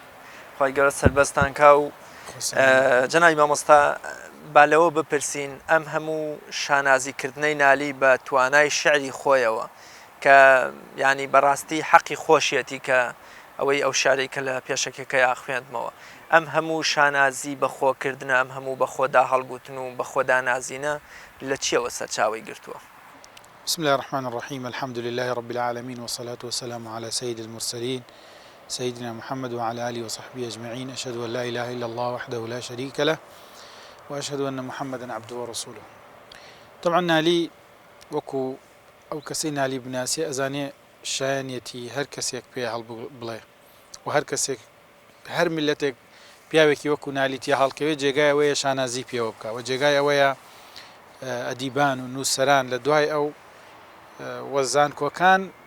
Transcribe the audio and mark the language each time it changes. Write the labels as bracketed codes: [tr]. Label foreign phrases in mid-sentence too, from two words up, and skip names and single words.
[ckb] خی گەورە سەربەستان کا و جەنابی مامۆستا با لەوە بپرسین ئەم هەموو شانازیکردنەی نالی بە توانای شعری خۆیەوە کە ینی بەڕاستی حەقی خۆشیەتی کە ئەوەی ئەو شارێک کە لە پێشەکەکەی خوێندمەوە ئەم هەموو شانازی بە خۆکردنە ئەم هەموو بە خۆدا هەڵگوتن و بە خۆدا نازینە لە چیەوە سەرچاوی گرتووە؟ [ar] بسم الله الرحمن الرحيم الحمد لله رب العالمين والصلاة والسلام على سيد المرسلين سيدنا محمد وعلى آله وصحبه أجمعين أشهد أن لا إله إلا الله وحده لا شريك له وأشهد أن محمدا عبده ورسوله. [ckb] طبعا نالی وەکو ئەو کەسەی نالی بناسی ئەزانێ شایەنیەتی هەر کەسێک پێ هەڵ بڵێ و هەر کەسێک هەر میلەتێک پیاوێکی وەکو نالیتی هەڵکەوێت جێگای ئەوەیە شانازی پێوە بکە و جێگای ئەوەیە ئەدیبان و نووسەران لە دوای ئەو وەزان کۆکان